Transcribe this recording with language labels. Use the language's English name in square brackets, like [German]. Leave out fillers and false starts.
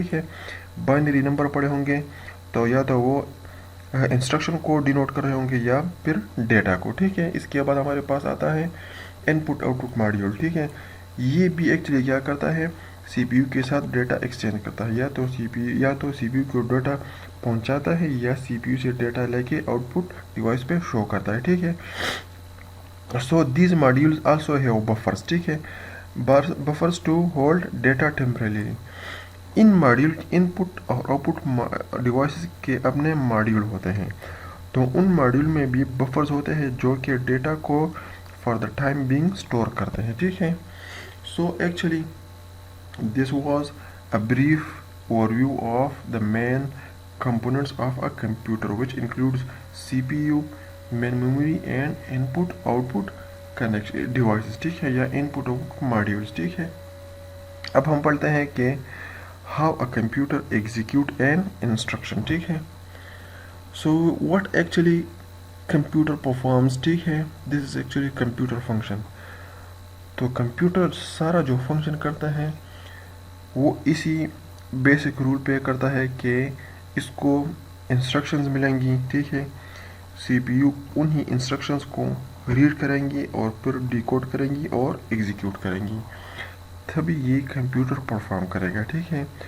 [Urdu] ٹھیک ہے, binary number پڑے ہوں گے تو یا تو وہ انسٹرکشن کو ڈینوٹ کر رہے ہوں گے یا پھر ڈیٹا کو. ٹھیک ہے, اس کے بعد ہمارے پاس آتا ہے ان پٹ آؤٹ پٹ ماڈیول. ٹھیک ہے, یہ بھی ایکچولی کیا کرتا ہے, سی پی یو کے ساتھ ڈیٹا ایکسچینج کرتا ہے, یا تو سی پی یو کو ڈیٹا پہنچاتا ہے یا سی پی یو سے ڈیٹا لے کے آؤٹ پٹ ڈیوائس پہ شو کرتا ہے. [English] ٹھیک ہے, so these modules also have buffers. ٹھیک ہے, buffers to hold data temporarily. [Urdu] In module ان پٹ اور آؤٹ پٹ ڈیوائسز کے اپنے ماڈیول ہوتے ہیں, تو ان ماڈیول میں بھی بفرز ہوتے ہیں جو کہ ڈیٹا کو [English] for the time being [Urdu] store کرتے ہیں. [English] ٹھیک ہے, so actually this was a brief overview of the main components of a computer which includes CPU, main memory and input output connection devices. [Urdu] ٹھیک ہے, یا [English] input output modules. [Urdu] ٹھیک ہے, اب ہم پڑھتے ہیں کہ [English] how a computer execute an instruction. ٹھیک ہے, so what actually computer performs. ٹھیک ہے, this is actually computer function. [Urdu] تو کمپیوٹر سارا جو فنکشن کرتا ہے وہ اسی بیسک رول پہ کرتا ہے کہ اس کو انسٹرکشنز ملیں گی. ٹھیک ہے, سی پی یو انہی انسٹرکشنز کو ریڈ کریں گی اور پھر ڈیکوڈ کریں گی اور ایگزیکیوٹ کریں گی, تبھی یہ کمپیوٹر پرفارم کرے گا. ٹھیک ہے,